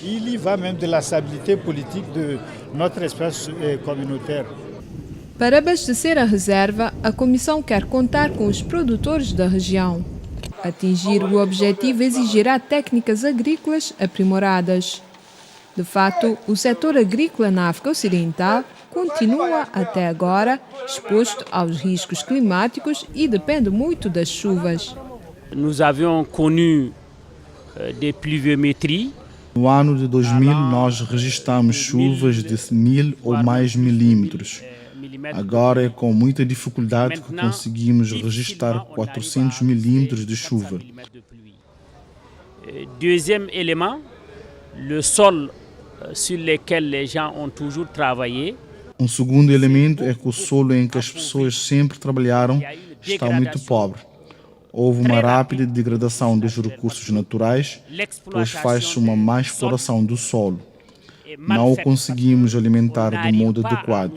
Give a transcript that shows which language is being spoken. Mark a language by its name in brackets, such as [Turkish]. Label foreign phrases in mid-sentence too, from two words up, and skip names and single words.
[Portuguese] Para abastecer a reserva, a Comissão quer contar com os produtores da região. Atingir o objetivo exigirá técnicas agrícolas aprimoradas. De fato, o setor agrícola na África Ocidental continua, até agora, exposto aos riscos climáticos e depende muito das chuvas. [French] Nous avions connu des pluviométries. [Portuguese] No ano de 2000, nós registramos chuvas de 1000 ou mais milímetros. Agora é com muita dificuldade que conseguimos registrar 400 milímetros de chuva. [French] Deuxième élément, le sol sur lequel les gens ont toujours travaillé. [Portuguese] Um segundo elemento é que o solo em que as pessoas sempre trabalharam está muito pobre. Houve uma rápida degradação dos recursos naturais, pois faz-se uma má exploração do solo. Não o conseguimos alimentar de modo adequado.